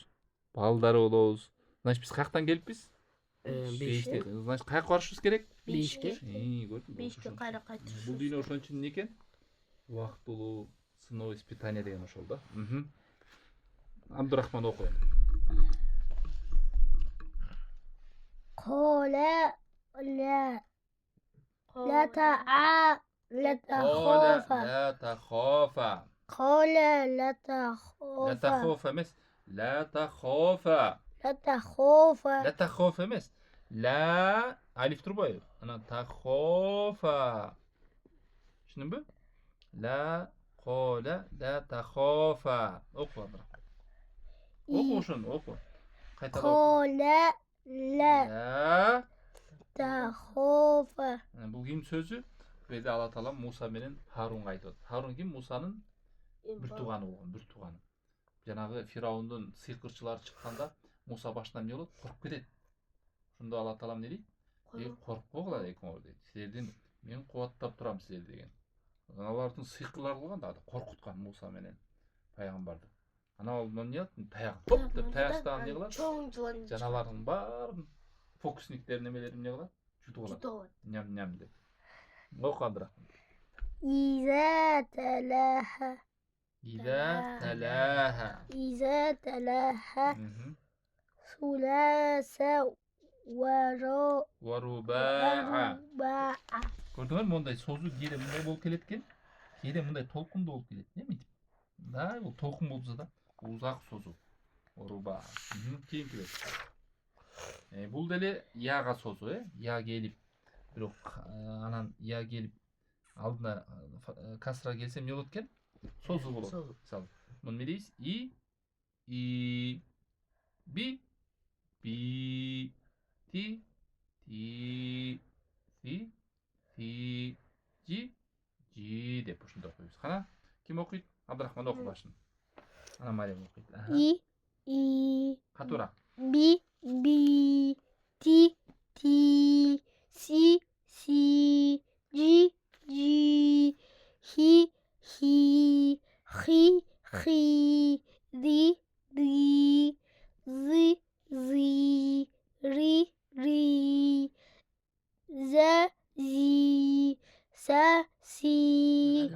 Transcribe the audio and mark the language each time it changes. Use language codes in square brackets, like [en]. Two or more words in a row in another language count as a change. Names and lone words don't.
[ky] Балдары болобуз. Значит, биз каяктан келиппиз? Беште. Значит, каяка барышыбыз керек? Бешке. Көрдүңбү? Бешке кайра кайтыш. Бул дүйнө ошон үчүн эмне экен? Убактылуу сыноо, испытание деген ошол да. Абдурахман оку. [ar] قال لا تخافا لا تخافا. قال لا لا تخافا تخافا эмес. لا تخافا. لا تخافا لا تخافا [ky] эмес. لا алиф турбайбы? Анан тахофа. Түшүндүңбү? [ar] لا قال لا تخافا. [ky] Оку Абдурахман. Оку ошону, оку. Кайталап. [ar] قال لا لا تخافا [ky] Бул ким сөзү? Беде Алла таала Муса менен Харунга айтып атат. Харун ким? Мусанын бир тууганы болгон, бир тууганы. Жанагы Фираундун сыйкырчылары чыкканда Муса башынан эмне болот? Коркуп кетет. Ошондо Алла таала эмне дейт? Коркпогула экөөңөр дейт. Силердин мен кубаттап турам силерди деген. Алардын сыйкырлары болгон да коркуткан Муса менен пайгамбарды. Анан ал эмне кылат? Таягын топ деп таягыстан эмне кылат? чоң жылан Жаналардын баарын фокусниктер немелерин эмне кылат? Жутуп алат. Ням деп. Оку Абдурахман. [ar] إذا تلاها إذا تلاها. إذا تلاها ثلاث ورباع. ورباع [ky] Көрдүңөр мондай созу кээде мындай болуп келет экен. Кээде мындай толкундуу болуп келет. Эмне? Да, бул толкун болсо да узак созу. Оруба. Кийинки бет. Бул деле яга созу, Я келип, бирок анан я келип алдына касра келсе эмне болот экен? Созу болот. Мисалы, муну эмне дейбиз? И би ти жи деп ушундай окуйбуз. Кана ким окуйт? Абдурахман оку башын. Ана Мариям окуйт. [ar] И [ky] Катуураак. [ar] би ти си жи хи ди зи ри за зи са си